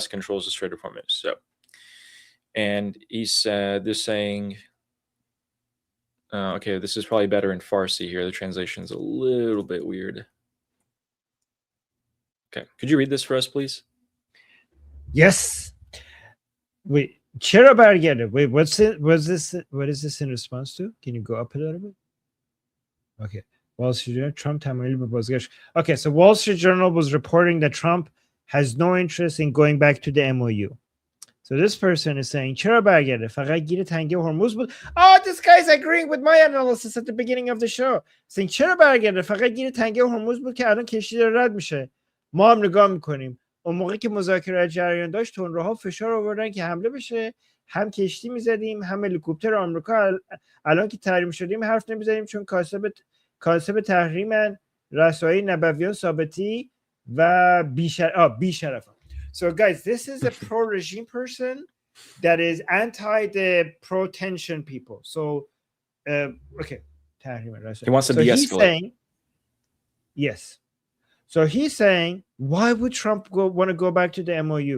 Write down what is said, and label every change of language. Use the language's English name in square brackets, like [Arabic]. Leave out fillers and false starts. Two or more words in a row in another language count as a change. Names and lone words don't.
[English] controls the Strait of Hormuz. So, and he said, they're saying, okay, this is probably better in Farsi here. The translation's a little bit weird. Okay, could you read this for us, please? Yes. Wait, [Persian] چرا برگرده? [English] Wait, what is this in response to? Can you go up a little bit? [Persian] Okay. Wall Street Journal, Trump تمایل به بازگشت. [English] Okay, so Wall Street Journal was reporting that Trump has no interest in going back to the MOU. So this person is saying [Persian] چرا برگرده؟ فقط گیر تنگه هرمز بود. [English] Oh, this guy's agreeing with my analysis at the beginning of the show. [Persian] Saying چرا برگرده؟ فقط گیر تنگه هرمز بود که الان کشتی داره رد میشه. ما هم نگاه میکنیم. اون موقعی که مذاکره جریان داشت تندروها فشار آوردن که حمله بشه، هم کشتی میزدیم هم هلیکوپتر آمریکا. الان که تحریم شدیم حرف نمیزنیم چون کاسب تحریمن رسایی نبویان ثابتی و بیشرفان. [English] So guys, this is a pro-regime person that is anti the pro-tension people. So okay, he wants to de-escalate. He's saying, yes. So he's saying, why would Trump want to go back to the MOU?